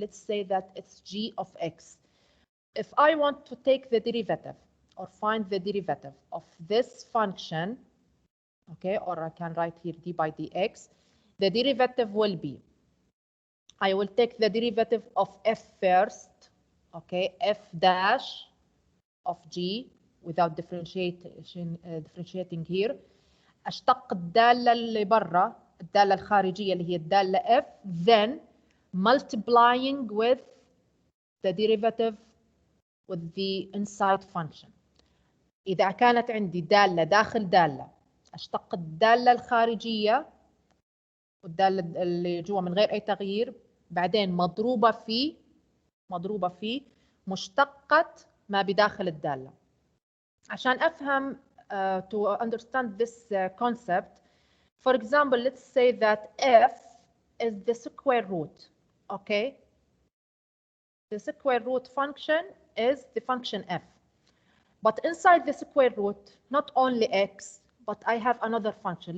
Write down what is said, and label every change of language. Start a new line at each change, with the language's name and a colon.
English: Let's say that it's g of x. If I want to take the derivative or find the derivative of this function, okay, or I can write here d by dx, the derivative will be, I will take the derivative of f first, okay, f dash of g without differentiating here.
Arabic: أشتق الدالة اللي برا، الدالة الخارجية اللي هي الدالة f,
English: then multiplying with the derivative with the inside function.
Arabic: إذا كانت عندي دالة داخل دالة أشتق الدالة الخارجية والدالة اللي جوا من غير أي تغيير، بعدين مضروبة في مشتقة ما بداخل الدالة. عشان أفهم
English: to understand this concept, for example, let's say that f is the square root, okay? The square root function is the function f. But inside the square root, not only x, but I have another function.